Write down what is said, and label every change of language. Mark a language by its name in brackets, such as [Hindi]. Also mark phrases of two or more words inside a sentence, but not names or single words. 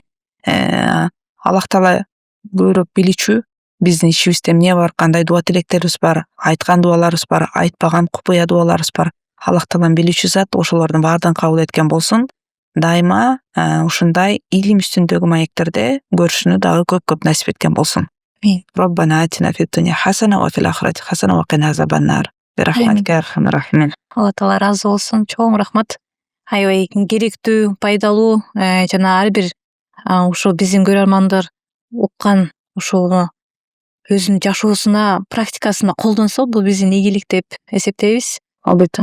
[Kyrgyz] Аллах таала көбүрөөк билүүчү. Биздин ичибизде эмне бар, кандай дуа тилектерибиз бар, айткан дуаларыбыз бар, айтпаган купуя дуаларыбыз бар. Аллах таалам билүүчү зат, ошолордун баардыгын кабыл эткен болсун. Дайыма ушундай илим үстүндөгү маектерде көрүшүнү дагы көп насип эткен болсун. [Arabic] ربنا آتنا في الدنيا حسنة وفي الآخرة حسنة وقنا عذاب النار. برحمتك يا أرحم الراحمين. [Kyrgyz] Алла таала ыраазы болсун. Чоң рахмат. Аябай керектүү, пайдалуу жана ар бир ушул биздин көрөрмандар уккан ушуну өзүнүн жашоосуна, практикасына колдонсо, бул биздин ийгилик деп эсептейбиз. Албетте.